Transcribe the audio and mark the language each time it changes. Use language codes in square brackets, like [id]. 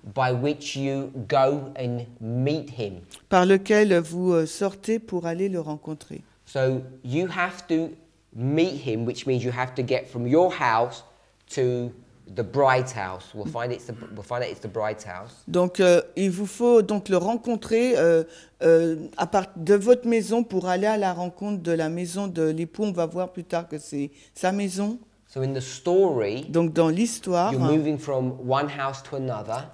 [en] by which you go and meet him. [fr] Par lequel vous sortez pour aller le rencontrer. [en] So you have to meet him, which means you have to get from your house to the bride's house. We'll find out it's the bride's house. [fr] Donc il vous faut donc le rencontrer à partir de votre maison pour aller à la rencontre de la maison de l'époux. On va voir plus tard que c'est sa maison. [en] So in the story, [fr] donc dans l'histoire, [en] you're moving from one house to another.